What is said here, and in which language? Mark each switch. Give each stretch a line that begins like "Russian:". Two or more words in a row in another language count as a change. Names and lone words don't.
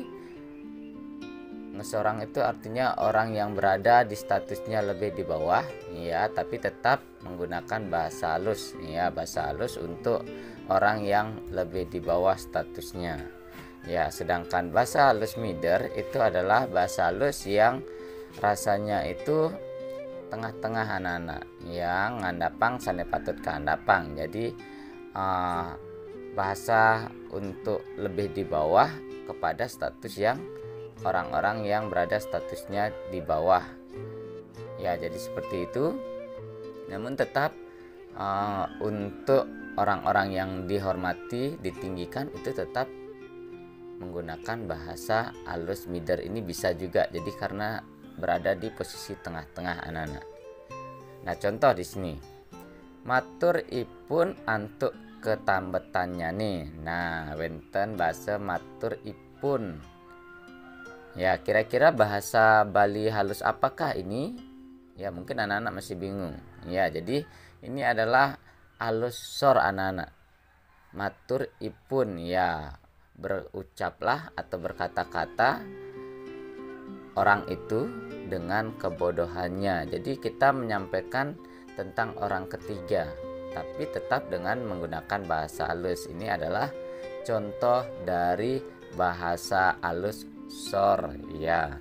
Indonesian: Ngesorang itu artinya orang yang berada di statusnya lebih di bawah, ya, tapi tetap menggunakan bahasa halus. Ya, bahasa halus untuk orang yang lebih di bawah statusnya. Ya, sedangkan bahasa halus mider itu adalah bahasa halus yang rasanya itu tengah-tengah anak-anak, yang
Balinese: ngandapang sane patut keandapang.
Indonesian: Jadi bahasa untuk lebih di bawah kepada status yang orang-orang yang berada statusnya di bawah. Ya, jadi seperti itu. Namun tetap untuk orang-orang yang dihormati, ditinggikan itu tetap menggunakan bahasa halus mider ini bisa juga. Jadi karena berada di posisi tengah-tengah anak-anak. Nah, contoh di sini.
Balinese: Matur ipun antuk ketambetannya nih.
Indonesian: Nah, wenten bahasa
Balinese: matur ipun.
Indonesian: Ya, kira-kira bahasa Bali halus apakah ini? Ya, mungkin anak-anak masih bingung. Ya, jadi ini adalah halus sor anak-anak.
Balinese: Matur ipun,
Indonesian: ya, berucaplah atau berkata-kata orang itu dengan kebodohannya. Jadi kita menyampaikan tentang orang ketiga, tapi tetap dengan menggunakan bahasa halus. Ini adalah contoh dari bahasa halus sor, ya.